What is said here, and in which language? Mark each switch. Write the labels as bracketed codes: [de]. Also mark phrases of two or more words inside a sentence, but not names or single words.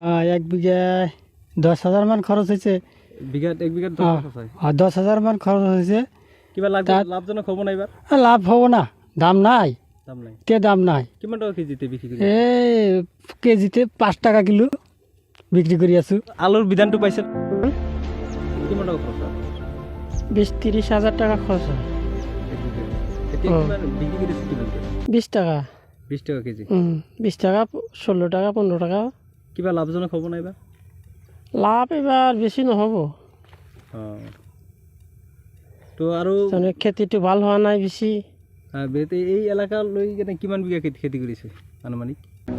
[bn] 1 বিঘায় 10,000 মান খরচ হয়েছে। [as] এক বিঘাত [bn] 10,000 মান খরচ হয়েছে। [as] কিবা লাভজনক হব না এবার? লাভ হব না, দাম নাই। দাম নাই। কিমান টাকা কেজিতে বিক্রি কৰি? কেজিতে 5 টাকা কিলো বিক্রি কৰি আছো। আলুর বিধানটো পাইছে কিমান টাকা খরচ? 20-30 হাজার টাকা খরচ হয়। [bn] বিক্রি করেছে কিমান? 20 টাকা। 20 টাকা কেজি? 20 টাকা, 16 টাকা, 15 টাকা। [as] কিবা লাভজনক হব না এবার? লাভ এবার বেশি নহব। তো আৰু খেতিটো ভাল হোৱা নাই বেছি। এই এলাকা লৈ কিমান বিঘা খেতি কৰিছে আনুমানিক?